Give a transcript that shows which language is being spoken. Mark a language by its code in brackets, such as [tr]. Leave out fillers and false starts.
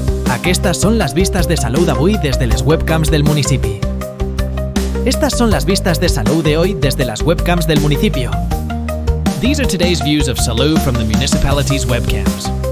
[ca] Aquestes són les vistes de Salou d'avui des de les webcams del municipi. [es] Estas son las vistas de Salou de hoy desde las webcams del municipio. [en] These are today's views of Salou from the municipality's webcams.